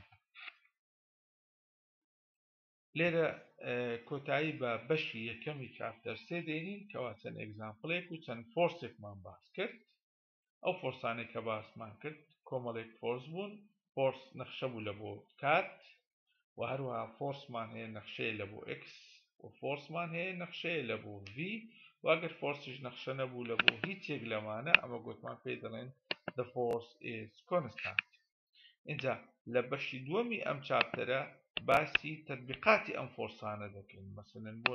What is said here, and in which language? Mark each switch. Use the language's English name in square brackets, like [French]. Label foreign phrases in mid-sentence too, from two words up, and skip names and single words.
[Central Kurdish] لێرە کۆتایی بە بەشی یەکەمی چاپتەر سێ دێنین کەوا چەند ئێگزامپڵێک و چەند فۆرسێکمان باس کرد ئەو فۆرسانێک کە باسمان کرد کۆمەڵێک فۆرس بوون فۆرس نەخشە بوو لە بۆ کات و هەروەها فۆرسمان هەیە نەخشەیە لە بۆ x و فۆرسمان هەیە نەخشەیە لە بۆ v و ئەگەر فۆرسش نەخشە نەبوو لە بۆ هیچێک لەمانە ئەمە گوتمان پێی دەڵێن [English] the force is constant [Central Kurdish] اینجا لە بەشی دووەمی ئەم چاپتەرە باسی تەطبیقاتی ئەم فۆرسانە دەکەین مەسەلەن بۆ